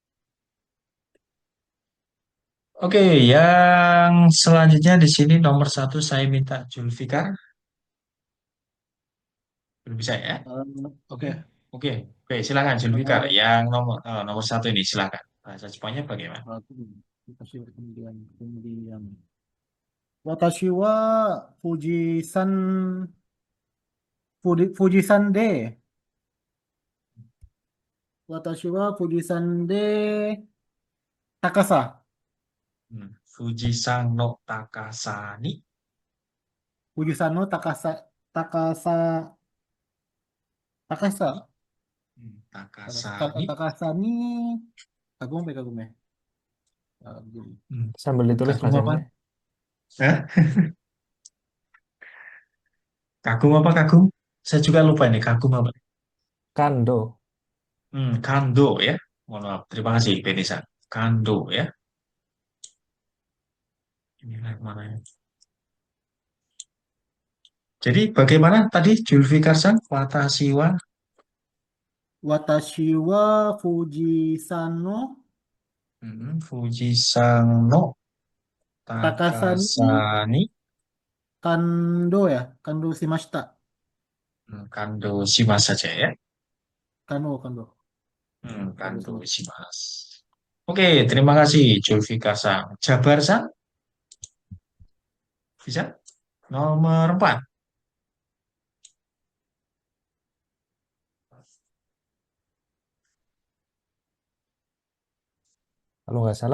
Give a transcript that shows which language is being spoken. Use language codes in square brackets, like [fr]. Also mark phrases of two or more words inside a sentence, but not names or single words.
[id] Oke, yang selanjutnya di sini nomor satu saya minta Julfikar. Belum bisa ya? Oke. Oke, oke, silakan Julfikar. Eh, Yang nomor satu ini silakan. Bahasa Jepangnya bagaimana? Aku dikasih kemudian. [ja] 私は富士山富士山で. 私は富士山で高さ. 富士山の高さに. 富士山の高さ高さ. Takasani. 高さに [id] Kagum ya kagum ya. Kagum. Sambil ditulis Kagum Mas apa? Sensei. Hah? Kagum apa kagum? Saya juga lupa ini kagum apa. Kando. Kando ya. Mohon maaf. Terima kasih, Benisa. Kando ya. Ini mana ya? Jadi bagaimana tadi Julfikar-san? [ja] 私は私は富士山の富士山の高さに Takasani. 感動や。感動しました. 感動します [id] saja ya. [ja] 感動。感動 Kando shimashita. shimasu. [id] Oke, terima kasih Julfikar-san. Jabar-san, bisa? Nomor 4. Kalau nggak salah